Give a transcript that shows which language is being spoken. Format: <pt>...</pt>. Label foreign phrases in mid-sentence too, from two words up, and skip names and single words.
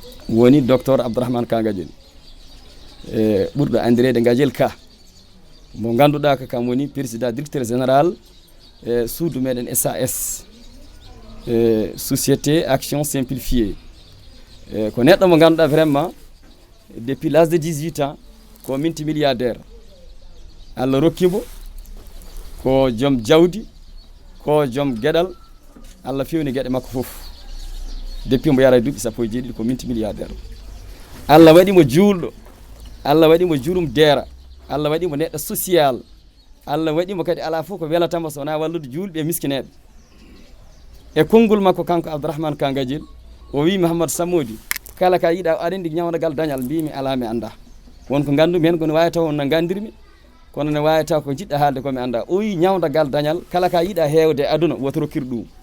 <ff>woni docteur Abdourahmane Ka Gadiel ɓurɗo andirede Gadiel Ka mo ganduɗa ko kam woni</ff> <fr>président directeur général</fr> <ff>suudu meɗen SAS</ff> <fr>société action simplifiée</fr> <ff>ko neɗɗo mo ganduɗa</ff> <fr>vraiment depuis l'âge de 18 ans</fr> <ff>ko multimilliardaire Allah rokkimo ko joom jawdi ko joom gueɗal Allah fewni gueɗe makko foof depuis mbo yara duuɓi sappo e jeeɗiɗi ko multimilliardaire Allah waɗimo juulɗo Allah waɗimo juurum deera Allah waɗimo neɗɗo social Allah waɗimo kadi ala fof ko welatamo so wona wallude julɓe e miskineɓe e konngol makko kanko Abdourahmane Ka Gadiel o wi Mouhamadou Samodi kala ka yiiɗa aɗa andi ñawdagal dañal mbimi ala mi anda wonko gandumi hen kono wawi taw no gandirmi kono ne wawi taw ko jiɗɗa haalde komi anda o wi ñawdagal dañal kala ka yiiɗa hewde e aduna woto rokkir ɗum</ff>